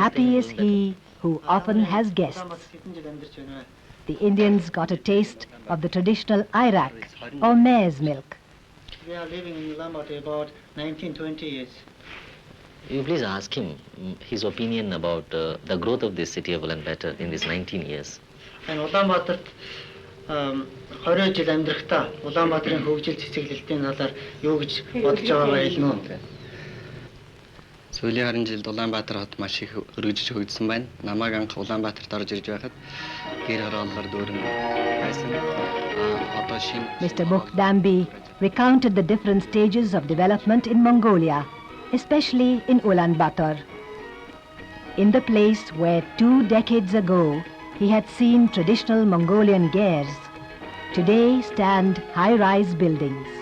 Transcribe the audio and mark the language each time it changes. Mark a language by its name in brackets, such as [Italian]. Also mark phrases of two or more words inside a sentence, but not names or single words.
[English] happy is he who often has guests. The Indians got a taste of the traditional Irak, or mare's milk. We are living in Ulaanbaatar about 19-20 years. You please ask him his opinion about the growth of this city of Ulaanbaatar in these 19 years. [Mongolian] And Ulaanbaatart 20 жил амьдрахтаа Улаанбаатарын хөгжил цэцэглэлтийн талаар юу гэж бодож байгаагаа хэлнэ үү? Сүүлийн 20 жилд Улаанбаатар хот маш их өргөжж хөгжсөн байна. Намайг анх Улаанбаатарт орж ирж байхад гэр хорооллоор дүүрэн байсан. Одоо шинэ [English] Mr. Bukh Danby recounted the different stages of development in Mongolia, especially in Ulaanbaatar. In the place where 2 decades ago he had seen traditional Mongolian gers, today stand high-rise buildings.